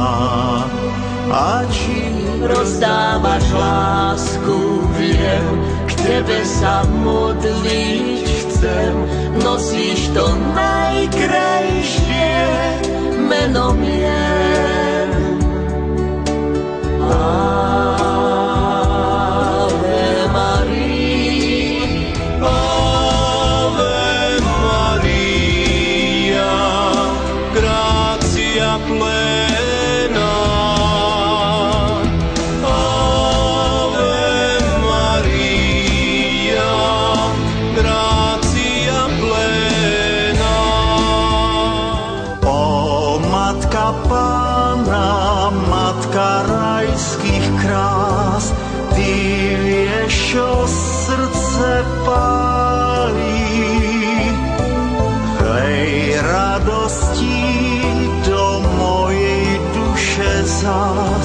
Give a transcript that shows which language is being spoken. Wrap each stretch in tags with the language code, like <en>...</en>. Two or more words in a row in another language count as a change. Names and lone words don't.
<sk>A čím rozdávaš lásku, viem, k tebe sa modliť chcem. Nosíš to najkrajšie meno mien.</sk> <la>Ave Maria, Ave Maria, gratia plena. Ave Maria, gratia plena.</la> <sk>O Matka Pána, Matka rajských krás, ty vieš, čo srdce pálí. Hej radosti do mojej duše zás.</sk>